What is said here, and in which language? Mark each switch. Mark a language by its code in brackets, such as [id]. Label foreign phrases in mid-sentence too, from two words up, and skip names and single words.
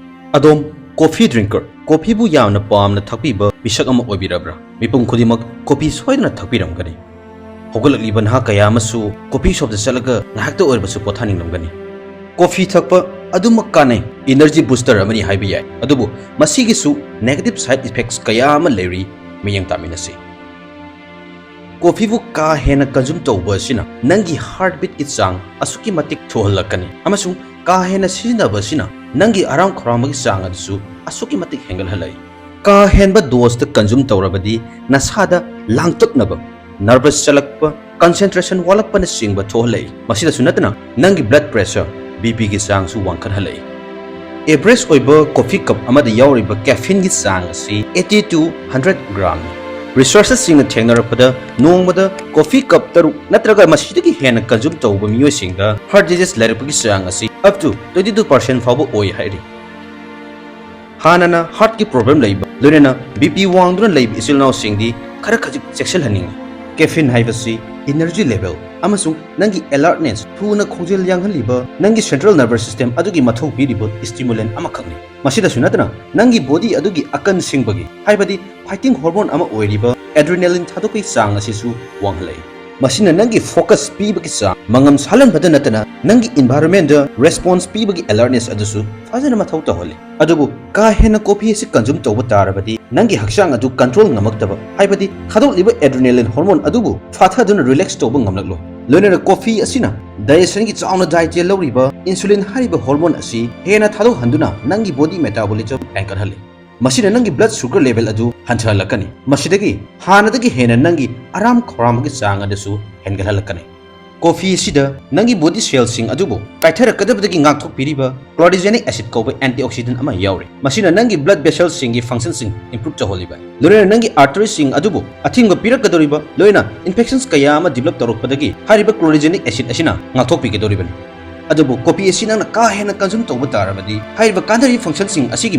[mni] Adom [en] coffee drinker [mni] coffee bu yamna pamna thakpiba misak ama oibirabra mipum khudimak coffee soidna thakpiramgani hogolakli banha kaya amasu [en] coffee shop [mni] da chalaga ngahakta oirbasu pothaninglamgani coffee thakpa adumak kanai [en] energy booster [mni] amani haibi yai adubu masigi su [en] negative side effects [mni] kaya ama leri miyang taminasi coffee bu ka hena consume tawba sina nangi heartbeat ki chang asuki matik thohalakani amasung ka hena sina basina nangi aram khramagi chang adu asuki matik hengal halai ka henba dose ta consume tawrabadi nasada langtaknaba nervous chalakpa concentration walakpa na singba thohalai masida sunatna nangi [en] blood pressure bp [mni] gi chang su wangkhan halai average oiba [en] coffee cup [mni] amada yawriba caffeine gi chang asi [en] 80 to 100 gram resources [mni] sing thengnarakpada nongmada [en] coffee cup [mni] taru natraga masidagi hena consume tawba miyo singda [en] heart disease [mni] lerapagi chang asi [en] up to 22% [mni] fawba oi hairi hanana heart ki problem laiba loinana bp wangduna laiba isilnaw singdi khara khajik section haning caffeine haibasi [en] energy level [mni] amasung nangi alertness thuna khojel yanghaliba nangi [en] central nervous system [mni] adugi mathau piribo stimulant ama khakni masida sunatna nangi body adugi akan singbagi haibadi [en] fighting hormone [mni] ama oiriba adrenaline thadokoi chang asisu wanghalai masina nangi focus pibagi cha mangam salan badanatana nangi environment da response pibagi alertness adusu fazana mathau tahole adubu ka hena coffee si consume tawba tarabadi nangi hakchang adu control ngamaktaba haibadi khadok liba [en] adrenaline hormone [mni] adubu fathaduna relax tawba ngamlaklo loinana coffee asina digestion gi chawna diet lawriba insulin hariba hormone asi hena thadok handuna nangi [en] body metabolism anchor [mni] hale masina nangi [en] blood sugar level [mni] adu hanthalakani masidagi hanadagi hena nangi aram khoramagi chang adasu hengalhalakani coffee sida nangi [en] body cells [mni] sing adubu kaithara kadabadagi ngakthok piriba [en] chlorogenic acid [mni] koba antioxidant ama yauri masina nangi [en] blood vessels [mni] sing gi function sing improve chaholiba loina nangi arteries sing adubu athinga pirakadoriba loina infections kaya ama develop torokpadagi hariba [en] chlorogenic acid [mni] asina ngakthok pigedoribani adubu coffee asina na ka hena consume tawba tarabadi hariba kanari function sing asigi